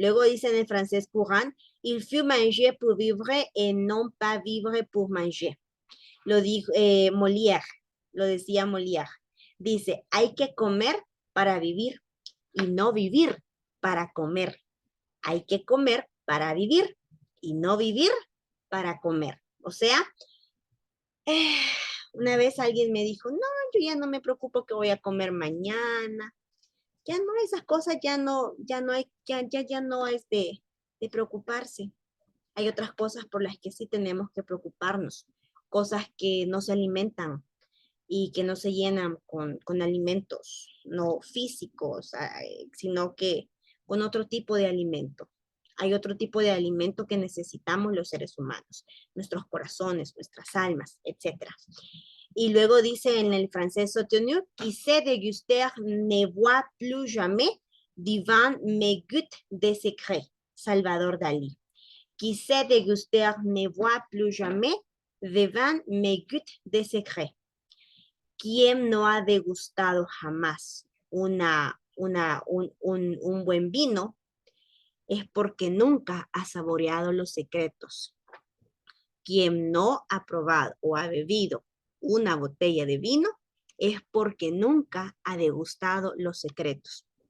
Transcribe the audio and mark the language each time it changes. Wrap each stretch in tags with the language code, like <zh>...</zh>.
<es>Luego dice en el francés courant,</es> <fr>il faut manger pour vivre et non pas vivre pour manger.</fr> <es>Lo dijo Molière, lo decía Molière. Dice, hay que comer para vivir y no vivir para comer. Hay que comer para vivir y no vivir para comer. O sea, una vez alguien me dijo, no, yo ya no me preocupo que voy a comer mañana. Ya no, esas cosas ya no es de preocuparse. Hay otras cosas por las que sí tenemos que preocuparnos, cosas que no se alimentan y que no se llenan con alimentos no físicos, sino que con otro tipo de alimento. Hay otro tipo de alimento que necesitamos los seres humanos, nuestros corazones, nuestras almas, etc. Y luego dice en el francés soutenu,</es> <fr>qui sait déguster ne voit plus jamais du vin mais goûte des secrets. Salvador Dalí. Qui sait déguster ne voit plus jamais de vin mais goûte des secrets.</fr> <es>¿Quién no ha degustado jamás un buen vino? Es porque nunca ha saboreado los secretos. Quien no ha probado o ha bebido una botella de vino es porque nunca ha degustado los secretos.</es>